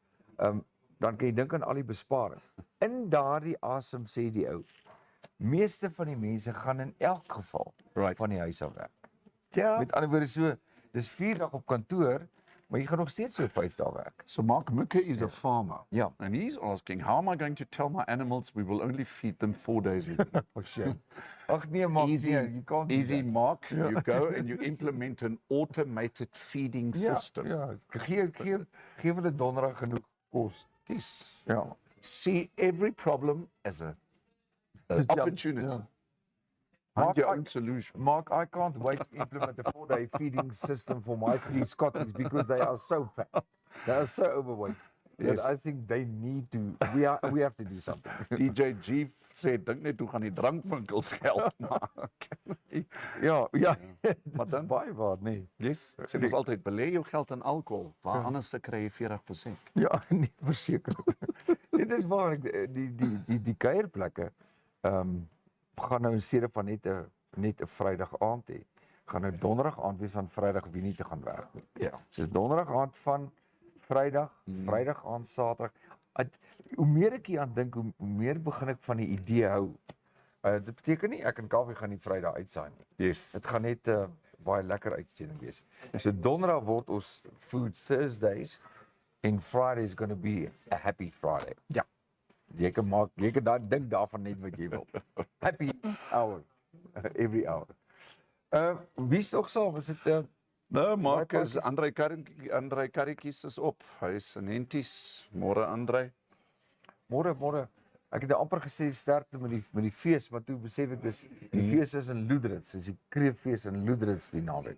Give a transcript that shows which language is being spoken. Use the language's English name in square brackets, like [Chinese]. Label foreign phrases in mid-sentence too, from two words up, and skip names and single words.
[Afrikaans] Dan kan jy dink aan al die besparing. In daardie asem sê die ou, meeste van die mense gaan in elk geval van die huis af werk. Yeah. Met ander woorde so, dis 4 dae op kantoor, maar jy gaan nog steeds so 5 dae werk. [English] So Mark Mukke is a farmer. Yeah. And he's asking, how am I going to tell my animals we will only feed them 4 days a week? Oh shit. [Afrikaans] Ag nee, Mark, [English] Easy, nee, you can't do easy, that. Mark. You go and you implement an automated feeding system. [Afrikaans] Ja, gee hulle donderdag genoeg kos. [English] This. Ja. See every problem as a opportunity. Ja. Find your Mark, own solution. Mark, I can't wait to implement a 4-day feeding system for my 3 Scotties because they are so fat. They are so overweight. Yes. That I think they need to, we have to do something. [Afrikaans] DJ G sê dink net hoe gaan die drankwinkels geld maak. Ja, Wat dan? baie waar, nee. Yes. Sê mos altyd belê jou geld in alkohol, waar anders te kry jy 40%. Ja, nee, verseker. Dit is waar ek die kuierplekke gaan nou in steede van net 'n Vrydag aand hê. Gaan nou Donderdag aand wees van Vrydag wie nie te gaan werk nie. Ja. So Donderdag aand van Vrydag, Vrydag aand Saterdag. Hoe meer ek hier aan dink, hoe meer begin ek van die idee hou. Dit beteken nie ek en Kaufeee gaan nie Vrydag uitsaai nie. Yes. Dit gaan net baie lekker uitsending wees. So Donderdag word ons [English] Food Thursdays en Friday is going to be a happy Friday. [Afrikaans] Ja. Jy kan dan dink daarvan net wat jy wil. [English] Happy hour. Every hour. [Afrikaans] Wie is nog saam? Is dit Nou, Marcus, Andrei Karretjies is op. Hy is in Henties. Môre Andrei. Môre. Ek het amper gesê sterkte met die fees, maar toe besef ek dis die fees is in Loederitz, dis die kreeffees in Loederitz die naweek.